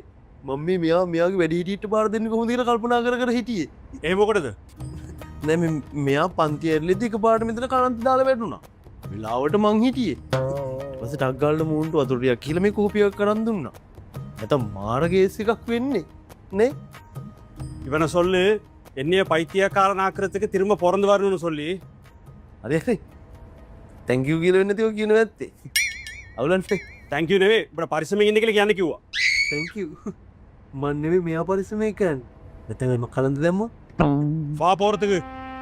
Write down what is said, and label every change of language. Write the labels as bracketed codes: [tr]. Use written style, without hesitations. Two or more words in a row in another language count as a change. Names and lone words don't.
[si] මම මෙයාගේ වැඩිහිටියට බාර දෙන්න කොහොමද කියලා කල්පනා කර හිටියේ. ඒ මොකටද? නෑ මෙයා පන්ති ඇරලිදී එකපාරට මෙතන කනන්ති දාලා වැටුණා. වෙලාවට මං හිටියේ. ඊපස්සේ ටක් ගාලා මූන්ට වතුර ටිකක් කියලා මේ කෝපියක් කරන් දුන්නා. නැත්නම් මාර කේස් එකක් වෙන්නේ නේ? [ta] இவனை சொல்லு என்னைய பைத்தியக்காரனாக்குறதுக்கு திரும்ப பிறந்து வரணும்னு சொல்லி. [si] අරේ [en] thank you [si] කියලා වෙන්නේ නැතිව කියනවා ඇත්තේ. අවුලන්නේ. [en] thank you නෙවෙයි. [si] අපිට පරිස්සමෙන් ඉන්න කියලා කියන්න කිව්වා. [en] thank you. [si] මන් නෙවෙයි මෙයා පරිස්සමෙන් කරන්නේ. නැත්නම් මම කලන්ත දැම්මා. [ta] வா போறதுக்கு.